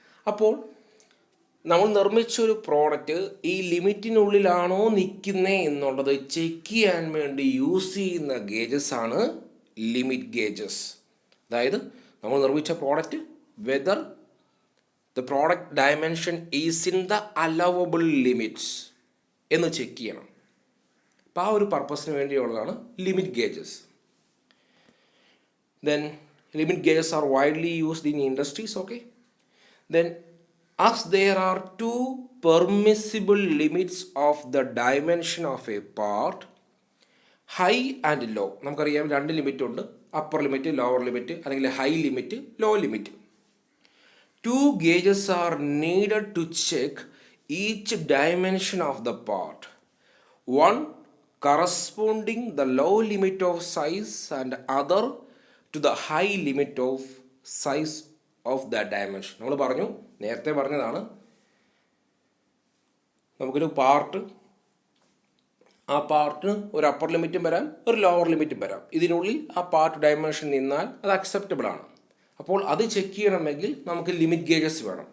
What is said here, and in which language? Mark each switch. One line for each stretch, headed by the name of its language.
Malayalam: അപ്പോൾ നമ്മൾ നിർമ്മിച്ചൊരു പ്രോഡക്റ്റ് ഈ ലിമിറ്റിനുള്ളിലാണോ നിൽക്കുന്നത് എന്നുള്ളത് ചെക്ക് ചെയ്യാൻ വേണ്ടി യൂസ് ചെയ്യുന്ന ഗേജസ് ആണ് ലിമിറ്റ് ഗേജസ്. അതായത് നമ്മൾ നിർമ്മിച്ച product
English: whether the product dimension is in the allowable limits
Malayalam: എന്ന് ചെക്ക് ചെയ്യണം. അപ്പോൾ ആ ഒരു പർപ്പസിന് വേണ്ടിയുള്ളതാണ് limit gauges.
English: Then limit gauges are widely used in industries, okay. Then as there are 2 permissible limits of the dimension of a part, high and low.
Malayalam: നമുക്കറിയാം 2 limit ഉണ്ട്, upper limit, lower limit, അല്ലെങ്കിൽ high limit, law limit.
English: Two gauges are needed to check each dimension of the part. One corresponding the low limit of size and other to the high limit of size of that dimension.
Malayalam: നമ്മൾ പറഞ്ഞു, നേരത്തെ പറഞ്ഞതാണ്, നമുക്കൊരു part, ആ പാർട്ടിന് ഒരു upper ലിമിറ്റും വരാം, ഒരു ലോവർ ലിമിറ്റും വരാം. ഇതിനുള്ളിൽ ആ പാർട്ട് ഡയമെൻഷൻ നിന്നാൽ അത് അക്സെപ്റ്റബിൾ ആണ്. അപ്പോൾ അത് ചെക്ക് ചെയ്യണമെങ്കിൽ നമുക്ക് ലിമിറ്റ് ഗേജസ് വേണം.